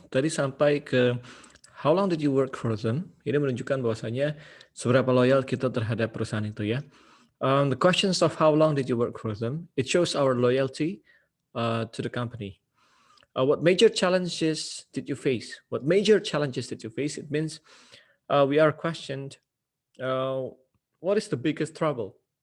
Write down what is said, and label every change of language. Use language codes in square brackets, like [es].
[id] Tadi sampai ke [en] how long did you work for them? [id] Ini menunjukkan bahwasanya seberapa loyal kita terhadap perusahaan itu ya. [en] The questions of how long did you work for them? It shows our loyalty to the company. What major challenges did you face? What major challenges did you face? It means we are questioned. Uh, what is the biggest trouble?